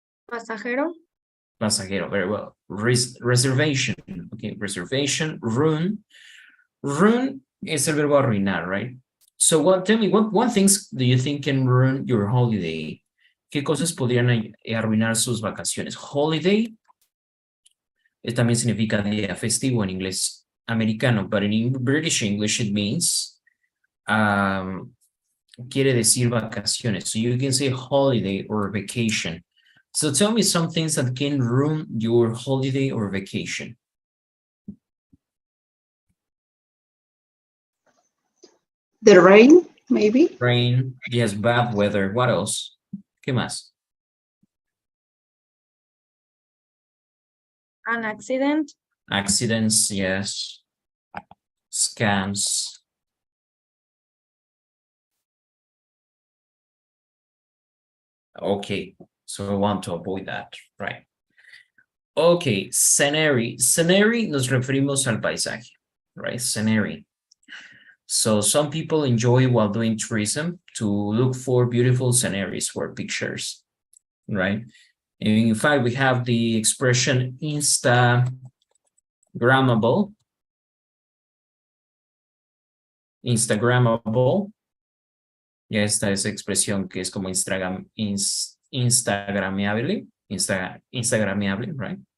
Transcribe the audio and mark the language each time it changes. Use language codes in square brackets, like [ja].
[es] Pasajero. [en] Pasajero, very well. Reservation. Okay, reservation. Ruin. Ruin is [es] el verbo arruinar, [en] right? So tell me, what things do you think can ruin your holiday? [es] ¿Qué cosas podrían arruinar sus vacaciones? Holiday también significa día festivo en inglés americano, [en] but in British English it means, [es] quiere decir vacaciones. [en] So you can say holiday or vacation. So tell me some things that can ruin your holiday or vacation. The rain, maybe. Rain, yes, bad weather. What else? [es] ¿Qué más? [en] An accident. Accidents, yes. Scams. Okay, so we want to avoid that, right? Okay, scenery. [es] Scenery nos referimos al paisaje, right? Scenery. [en] So some people enjoy while doing tourism to look for beautiful sceneries for pictures, right? And in fact, we have the expression Instagrammable. Instagrammable. [es] Ya esta es expresión que es como Instagrameable, Instagrameable, right?